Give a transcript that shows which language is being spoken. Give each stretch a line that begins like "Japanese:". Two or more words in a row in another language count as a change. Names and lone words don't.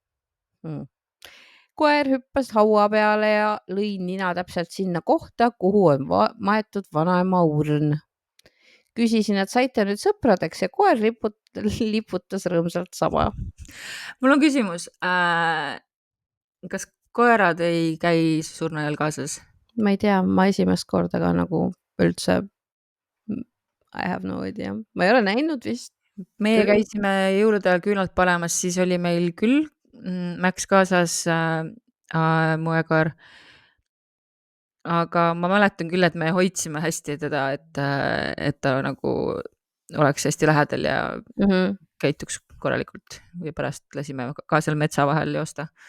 Estonian: Koer hüppas haua peale ja lõi nina täpselt sinna kohta, kuhu on maetud vanaema urn. Küsisin, et saite nüüd sõpradeks ja koer liputas rõõmsalt sama. Mul on küsimus. Kas koerad ei käi surnajal kaasas? Ma ei tea, ma esimest korda ka nagu üldse
English: I have no idea.
Estonian: Ma ei ole näinud vist. Meie käisime jõulude ajal küünalt panemas, siis oli meil küll Max kaasas moekoer. Aga ma mäletan küll, et me hoidsime hästi teda, et ta nagu oleks hästi lähedal ja käituks korralikult või pärast lasime ka seal metsa vahel joosta.